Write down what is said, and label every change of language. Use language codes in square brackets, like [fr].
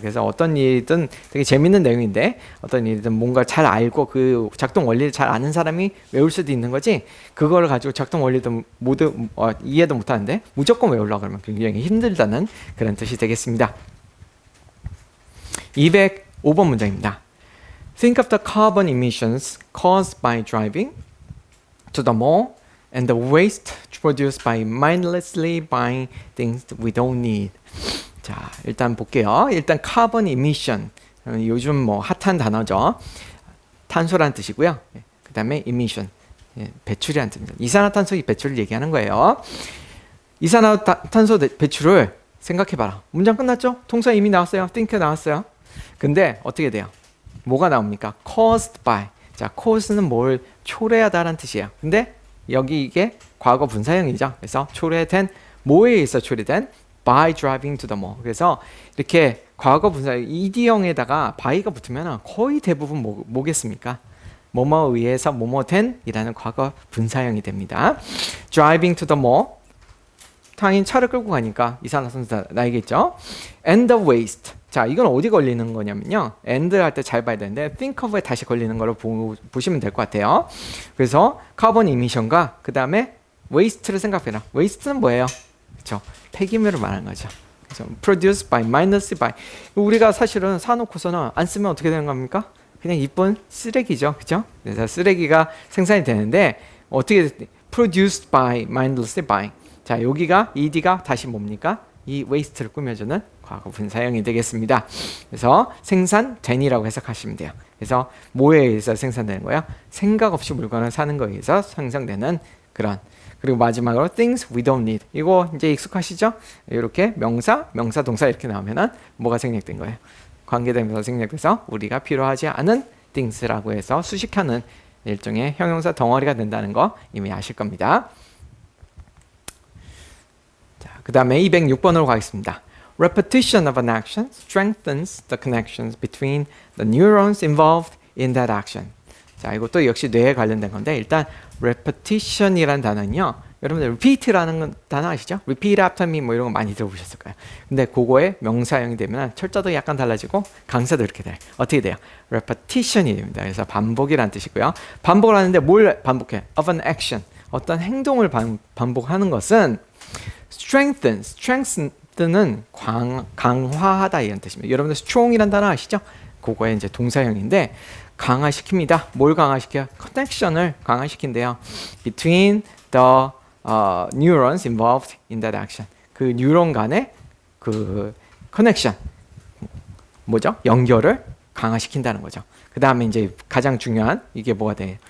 [ko] 그래서 어떤 일이든 되게 재밌는 내용인데 어떤 일이든 뭔가 잘 알고 그 작동 원리를 잘 아는 사람이 외울 수도 있는 거지 그걸 가지고 작동 원리도 모두 이해도 못하는데 무조건 외우려고 그러면 굉장히 힘들다는 그런 뜻이 되겠습니다. 205번 문장입니다. [en] Think of the carbon emissions caused by driving to the mall and the waste produced by mindlessly buying things we don't need. [ko] 자, 일단 볼게요. [en] 일단 carbon emission. [ko] 요즘 뭐 핫한 단어죠. 탄소란 뜻이고요. 그 다음에 emission. 배출이란 뜻입니다. 이산화탄소 배출을 얘기하는 거예요. 이산화탄소 배출을 생각해봐라. 문장 끝났죠? 동사 이미 나왔어요. think 나왔어요. 근데 어떻게 돼요? 뭐가 나옵니까? [en] caused by. [ko] 자, cause는 뭘 초래하다라는 뜻이에요. 근데 여기 이게 과거 분사형이죠. 그래서 초래된 뭐에 의해서 초래된 [en] by driving to the mall. [ko] 그래서 이렇게 과거 분사 ed형에다가 by가 붙으면 거의 대부분 뭐겠습니까? 뭐뭐에 의해서 뭐뭐 된이라는 과거 분사형이 됩니다. [en] driving to the mall. [ko] 당연히 차를 끌고 가니까 이산화탄소 나이겠죠. [en] and the waste. [ko] 자, 이건 어디 걸리는 거냐면요. and 할 때 잘 봐야 되는데 think of에 다시 걸리는 걸로 보시면 될 것 같아요. 그래서 카본 이미션과 그 다음에 waste를 생각해라. waste는 뭐예요? 그렇죠. 폐기물을 말하는 거죠. [en] 그래서 produced by, minus by. [ko] 우리가 사실은 사놓고서는 안 쓰면 어떻게 되는 겁니까? 그냥 이쁜 쓰레기죠. 그렇죠? 그래서 쓰레기가 생산이 되는데 어떻게 [en] produced by, mindlessly by. [ko] 자, 여기가 ed가 다시 뭡니까? 이 waste를 꾸며주는 과거 분사형이 되겠습니다. 그래서 생산된이라고 해석하시면 돼요. 그래서 뭐에 의해서 생산되는 거야? 생각 없이 물건을 사는 거에 의해서 생성되는 그런. 그리고 마지막으로 [en] things we don't need. [ko] 이거 이제 익숙하시죠? 이렇게 명사, 동사 이렇게 나오면은 뭐가 생략된 거예요? 관계대명사 생략돼서 우리가 필요하지 않은 things라고 해서 수식하는 일종의 형용사 덩어리가 된다는 거 이미 아실 겁니다. 자, 그 다음에 206번으로 가겠습니다. [en] repetition of an action strengthens the connections between the neurons involved in that action. [ko] 자, 이것도 역시 뇌에 관련된 건데 일단 repetition이라는 단어는요. 여러분들 repeat라는 단어 아시죠? [en] repeat after me [ko] 뭐 이런 거 많이 들어보셨을 거예요. 근데 그거의 명사형이 되면 철자도 약간 달라지고 강사도 이렇게 돼요. 어떻게 돼요? repetition이 됩니다. 그래서 반복이라는 뜻이고요. 반복을 하는데 뭘 반복해? [en] of an action. [ko] 어떤 행동을 반복하는 것은 strengthen은 강화하다 이런 뜻입니다. 여러분들 strong이라는 단어 아시죠? 그거의 이제 동사형인데 강화시킵니다. 뭘 강화시켜요? 커넥션을 강화시킨대요. [en] between the neurons involved in that action. [ko] 그 뉴런 간의 그 커넥션 뭐죠? 연결을 강화시킨다는 거죠. 그 다음에 이제 가장 중요한 이게 뭐가 돼요?